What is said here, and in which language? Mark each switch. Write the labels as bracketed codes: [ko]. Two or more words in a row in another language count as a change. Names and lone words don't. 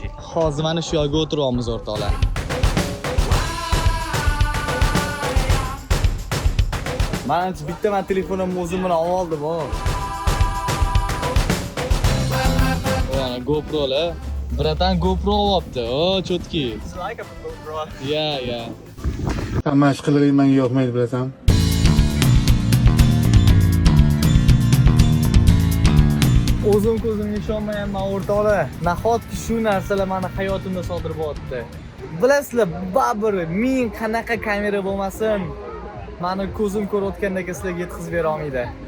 [uz] Hozir mana shu yoqqa o'tiryapmiz o'rtoqlar. Men bitta telefonimni o'zim bilan oldim, o. Mana GoPro'lar. Bratan GoPro olibdi. O, chotki. [en] It's like a GoPro. Yeah. [uz] Tamash qilig'ing menga yoqmaydi, bilasan. O'zim ko'zimga ishonmayapman o'rtoqlar. Nahotki shu narsalar meni hayotimda sodir bo'lyapti. Bilasizlar, baribir ming qanaqa kamera bo'lmasin, meni ko'zim ko'rayotgandek sizlarga yetkazib bera olmaydi.